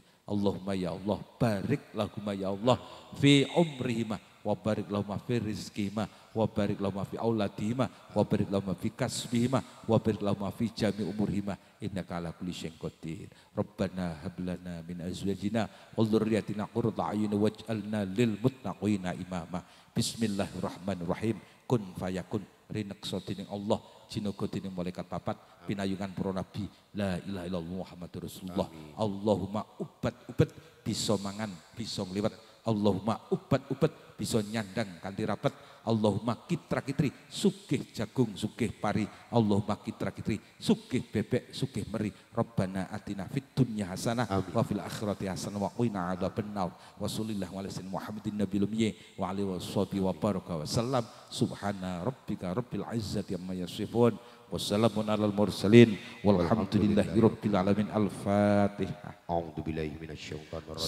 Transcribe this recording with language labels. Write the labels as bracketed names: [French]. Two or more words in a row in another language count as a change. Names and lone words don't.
[Arabic] اللهم يا الله بارك لهما يا الله في عمرهما وبارك لهما في رزقهما وبارك لهما في أولادهما وبارك لهما في كسبهما وبارك لهما في جميع أمورهما إنك على كل شيء قدير. ربنا هب لنا من أزواجنا وذرياتنا قرة أعين واجعلنا للمتقين إماما بسم الله الرحمن الرحيم. كن فيكون [Javanese] rinekso dening Allah jinogo dening malaikat papat pinayungan para nabi [Arabic] لا إله إلا الله محمد رسول الله. [Javanese] Allahumma ubat bisa mangan bisa ngliwet. Allahumma ubat bisa nyandang kanthi rapet. Allahumma kitra-kitri sugih jagung sugih pari. Allahumma kitra-kitri sugih bebek sugih meri. [Arabic] ربنا آتنا في الدنيا حسنة وفي الآخرة حسنة وقنا عذاب النار. وصلى الله على سيدنا محمد النبي الأمي وعلى آله وصحبه وبارك وسلم. سبحان ربك رب العزة عما يصفون. وسلام على المرسلين والحمد لله رب العالمين. Al-Fatihah. أعوذ بالله من الشيطان الرجيم.